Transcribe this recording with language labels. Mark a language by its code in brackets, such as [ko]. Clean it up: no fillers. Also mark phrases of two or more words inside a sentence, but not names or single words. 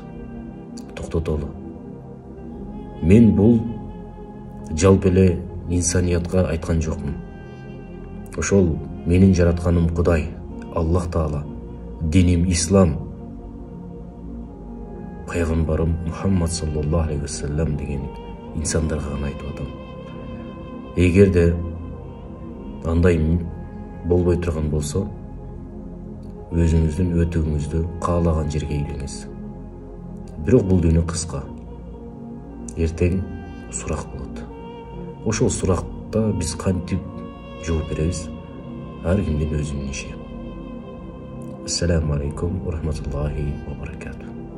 [ky] Токтотолу. Мен бул жалпы эле инсаниятка айткан жокмун. Ошол менин жаратканым Кудай, Аллах Таала, диним ислам, пайгамбарым Мухаммад [ar] صلى الله عليه وسلم [ky] деген инсандарга гана айтып атам. Эгерде андай болбой турган болсо, өзүңүздүн өтүгүңүздү каалаган жерге илиңиз. Бирок бул дүйнө кыска. Эртең сурак болот. Ошол суракта биз кантип жооп беребиз? Ар кимдин өзүнүн иши. [ar] السلام عليكم ورحمة الله وبركاته.